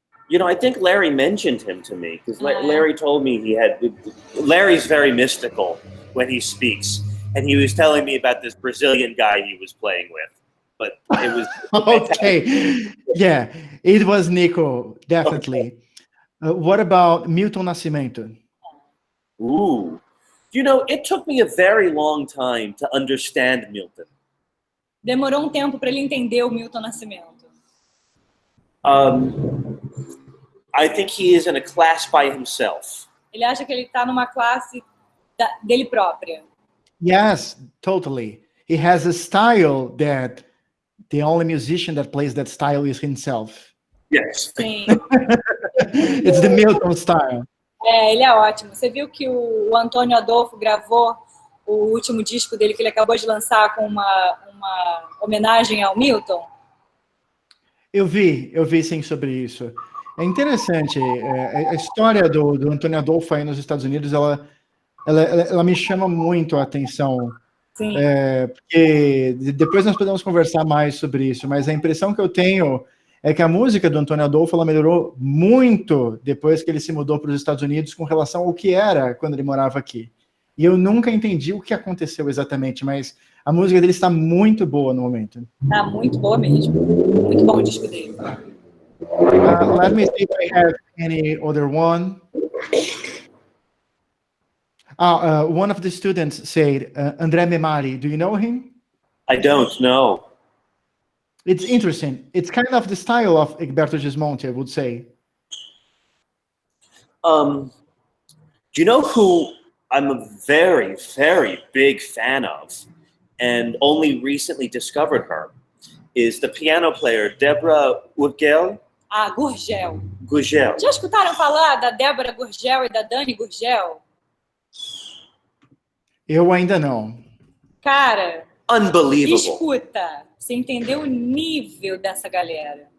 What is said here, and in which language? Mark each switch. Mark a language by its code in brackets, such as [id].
[en] You know, I think Larry mentioned him to me because Larry told me Larry's very mystical when he speaks, and he was telling me about this Brazilian guy he was playing with. But it was okay. Yeah, it was Nico, definitely. Okay. What about Milton Nascimento? Ooh. You know, it took me a very long time to understand Milton. [pt] Demorou tempo para ele entender o Milton Nascimento. [en] I think he is in a class by himself. [pt] Ele acha que ele está numa classe dele própria. [en] Yes, totally. He has a style that the only musician that plays that style is himself. Yes. [pt] Sim. [en] It's the Milton style. [pt] Ele é ótimo. Você viu que o Antônio Adolfo gravou o último disco dele que ele acabou de lançar com uma homenagem ao Milton? Eu vi sim sobre isso. É interessante. A história do Antônio Adolfo aí nos Estados Unidos, ela me chama muito a atenção. Sim. Porque depois nós podemos conversar mais sobre isso, mas a impressão que eu tenho é que a música do Antônio Adolfo ela melhorou muito depois que ele se mudou para os Estados Unidos com relação ao que era quando ele morava aqui. E eu nunca entendi o que aconteceu exatamente, mas a música dele está muito boa no momento. Está muito boa mesmo. Muito bom o disco dele. [en] Let me see if I have any other one. One of the students said, André Memari, do you know him? I don't know. It's interesting. It's kind of the style of Egberto Gismonti, I would say. Do you know who I'm a very, very big fan of, and only recently discovered her, is the piano player Débora Gurgel. Gurgel. Gurgel. [pt] Já escutaram falar da Débora Gurgel e da Dani Gurgel? Eu ainda não. Cara, [en] unbelievable. [pt] Escuta, você entendeu o nível dessa galera.